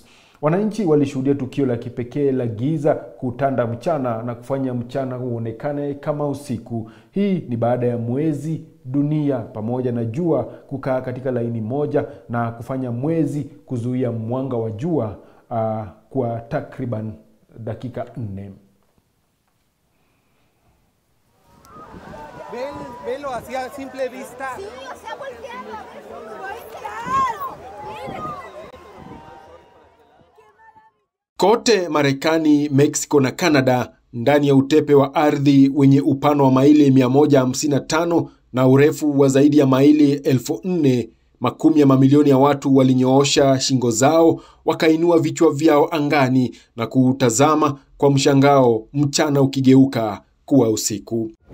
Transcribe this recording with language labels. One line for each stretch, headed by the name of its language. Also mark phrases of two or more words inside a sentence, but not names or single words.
Swahili: Wananchi walishuhudia tukio la kipekee la giza kutanda mchana na kufanya mchana uonekane kama usiku. Hii ni baada ya mwezi, dunia pamoja na jua kukaa katika laini moja na kufanya mwezi kuzuia mwanga wa jua kwa takriban dakika 4.
Spanish: Velo así a simple vista. Sí, o sea, voltearlo.
Swahili: Kote Marekani, Mexico na Canada, ndani ya utepe wa ardhi wenye upana wa maili 155 na urefu wa zaidi ya maili 4,000, makumi ya mamilioni ya watu walinyoosha shingo zao, wakainua vichwa vyao angani na kutazama kwa mshangao mchana ukigeuka kuwa usiku.